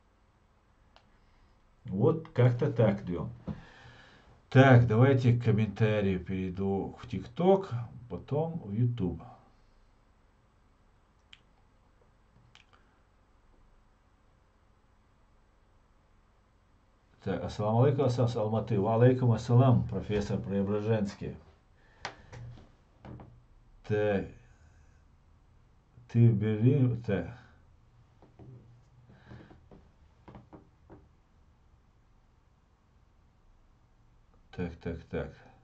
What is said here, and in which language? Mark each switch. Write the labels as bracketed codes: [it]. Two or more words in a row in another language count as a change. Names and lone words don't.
[ru] Вот как-то так, Дем. Так, давайте к комментарию перейду в ТикТок, потом в Ютуб. Так, [ar] السلام عليكم, Асас Алматы. وعليكم السلام, [ru] профессор Преображенский. Так, ты в Берлине? Так. Так.